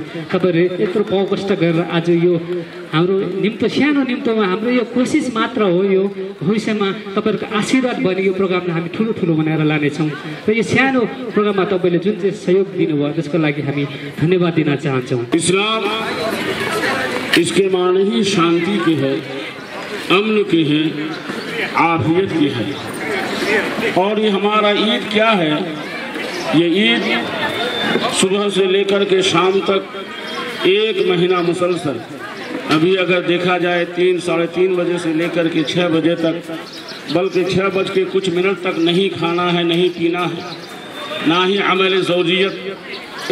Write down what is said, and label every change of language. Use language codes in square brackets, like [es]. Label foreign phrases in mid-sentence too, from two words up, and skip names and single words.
[ne] तपाईँहरूले यत्रो कष्ट गरेर आज यो हाम्रो निम्तो सानो निम्तोमा हाम्रो यो कोसिस मात्र हो, यो भविष्यमा तपाईँहरूको आशीर्वाद भने यो प्रोग्रामलाई हामी ठुलो ठुलो बनाएर लानेछौँ। र यो सानो प्रोग्राममा तपाईँले जुन चाहिँ सहयोग दिनुभयो त्यसको लागि हामी धन्यवाद दिन चाहन्छौँ। [hi] इस्लाम इसके माने ही शांति के है, अमन के है, आफियत के है। और ये हमारा ईद क्या है? ये ईद सुबह से लेकर के शाम तक 1 महीना मुसलसल, अभी अगर देखा जाए 3 साढ़े 3 बजे से लेकर के 6 बजे तक, बल्कि 6 बज के कुछ मिनट तक नहीं खाना है, नहीं पीना है, ना ही अमल ज़ौजियत।